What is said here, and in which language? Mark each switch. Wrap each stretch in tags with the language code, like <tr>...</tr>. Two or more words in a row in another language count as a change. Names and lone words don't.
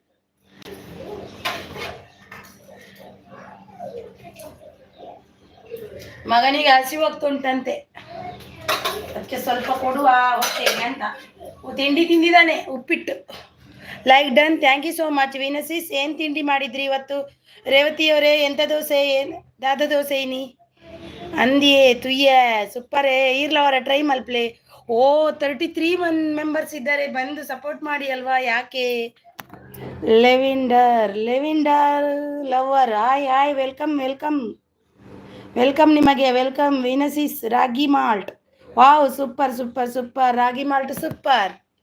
<kn>ಮಗನಿಗೆ ಹಸಿವಾಗ್ತುಂಟಂತೆ, ಅದಕ್ಕೆ ಸ್ವಲ್ಪ ಕೊಡುವ ಹೊಟ್ಟೆಗೆ ಅಂತ ತಿಂಡಿ ತಿಂದಿದ್ದಾನೆ, ಉಪ್ಪಿಟ್ಟು.</kn> <en>Like done, thank you so much.</en> <kn>ವೀನಸಿಸ್ ಏನು ತಿಂಡಿ ಮಾಡಿದ್ರಿ ಇವತ್ತು? ರೇವತಿಯವರೇ ಎಂಥ ದೋಸೆ?</kn> <tcy>ಏನು ದಾದ ದೋಸೆ ಇನಿ ಅಂದಿಯೇ ತುಯ್ಯ ಸೂಪರೇ ಇರ್ಲವರ ಟ್ರೈ ಮಲ್ಪ್ಲೆ.</tcy> <kn>ಓ 33 ಮೆಂಬರ್ಸ್ ಇದ್ದಾರೆ, ಬಂದು ಸಪೋರ್ಟ್ ಮಾಡಿ ಅಲ್ವಾ? ಯಾಕೆ ಲೆವಿಂಡರ್ ಲವರ್</kn> <en>hi hi welcome welcome</en> <kn>ನಿಮಗೆ ವೆಲ್ಕಮ್. ವೀನಸಿಸ್ ರಾಗಿ ಮಾಲ್ಟ್,</kn> <en>wow super</en> <kn>ರಾಗಿ ಮಾಲ್ಟ್ ಸೂಪರ್.</kn>